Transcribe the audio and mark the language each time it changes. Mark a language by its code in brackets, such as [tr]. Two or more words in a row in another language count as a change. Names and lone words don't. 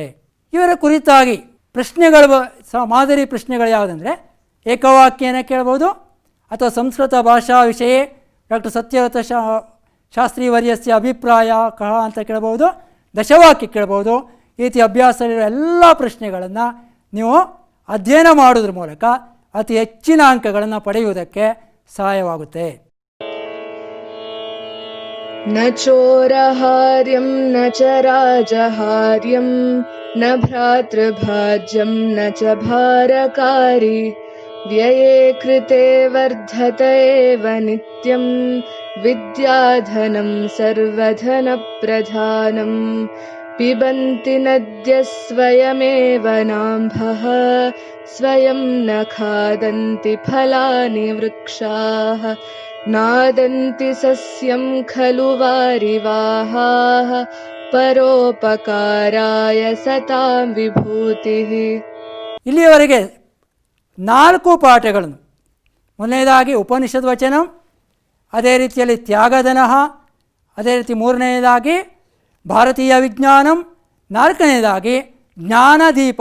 [kn] ಇವರ ಕುರಿತಾಗಿ ಪ್ರಶ್ನೆಗಳು ಮಾದರಿ ಪ್ರಶ್ನೆಗಳು ಯಾವುದಂದರೆ ಏಕವಾಕ್ಯನ ಕೇಳ್ಬೋದು, ಅಥವಾ ಸಂಸ್ಕೃತ ಭಾಷಾ ವಿಷಯ ಡಾಕ್ಟರ್ ಸತ್ಯವ್ರತ [sa] ಶಾಸ್ತ್ರೀವರ್ಯಸ್ಯ ಅಭಿಪ್ರಾಯ ಕಹ [kn] ಅಂತ ಕೇಳ್ಬೋದು, ದಶವಾಕ್ಯ ಕೇಳ್ಬೋದು. ಈ ರೀತಿ ಅಭ್ಯಾಸದಲ್ಲಿರೋ ಎಲ್ಲ ಪ್ರಶ್ನೆಗಳನ್ನು ನೀವು ಅಧ್ಯಯನ ಮಾಡೋದ್ರ ಮೂಲಕ ಅತಿ ಹೆಚ್ಚಿನ ಅಂಕಗಳನ್ನು ಪಡೆಯುವುದಕ್ಕೆ ಸಹಾಯವಾಗುತ್ತೆ. [sa] ನ ಚೋರಹಾರ್ಯಂ ನ ಚ ರಾಜಹಾರ್ಯಂ ನ ಭ್ರಾತೃಭಾಜ್ಯಂ ನ ಚ ಭಾರಕಾರಿ ವ್ಯಯೇ ಕೃತೆ ವರ್ಧತ ಏವ ನಿತ್ಯಂ ವಿದ್ಯಾಧನಂ ಸರ್ವಧನ ಪ್ರಧಾನಂ ಪಿಬಂತಿ ನದ್ಯ ಸ್ವಯಮೇವ ನಾಂಭಃ ಸ್ವಯಂ ನ ಖಾದಂತಿ ಫಲಾನಿ ವೃಕ್ಷಾಃ ನಾದಂತಿ ಸಸ್ಯಂ ಖಲು ವಾರಿವಾಹಾಃ ಪರೋಪಕಾರಾಯ ಸತಾಂ ವಿಭೂತಿಃ. [kn] ಇಲ್ಲಿಯವರೆಗೆ 4 ಪಾಠಗಳನ್ನು, ಮೊದಲನೇದಾಗಿ ಉಪನಿಷದ್ ವಚನಂ, ಅದೇ ರೀತಿಯಲ್ಲಿ ತ್ಯಾಗಧನಃ, ಅದೇ ರೀತಿ ಮೂರನೆಯದಾಗಿ ಭಾರತೀಯ ವಿಜ್ಞಾನಂ, ನಾಲ್ಕನೇದಾಗಿ ಜ್ಞಾನದೀಪ.